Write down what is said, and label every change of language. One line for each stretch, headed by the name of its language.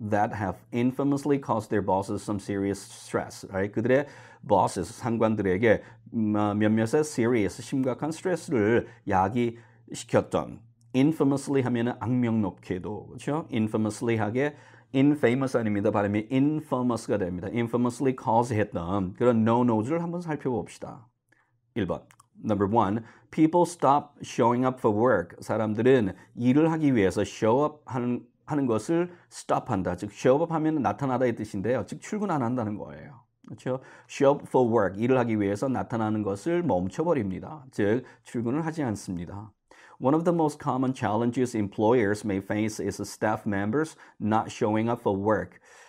English: That have infamously caused their bosses some serious stress, right?
Korean: 그들의 bosses, 상관들에게 몇몇의 serious, 심각한 스트레스를 야기시켰던 infamously 하면은 악명 높게도, 그렇죠? infamously 하게 infamous 아닙니다. 발음이 infamous가 됩니다.
English: infamously cause
Korean: 했던 그런 no-nos를 한번 살펴봅시다. 1번.
English: Number one, people stop showing up for work.
Korean: 사람들은 일을 하기 위해서
English: show up
Korean: 하는 것을 stop한다. 즉,
English: show up
Korean: 하면 나타나다의 뜻인데요. 즉, 출근 안 한다는 거예요. 그렇죠?
English: show up for work.
Korean: 일을 하기 위해서 나타나는 것을 멈춰버립니다. 즉, 출근을 하지 않습니다.
English: One of the most common challenges employers may face is staff members not showing up for work.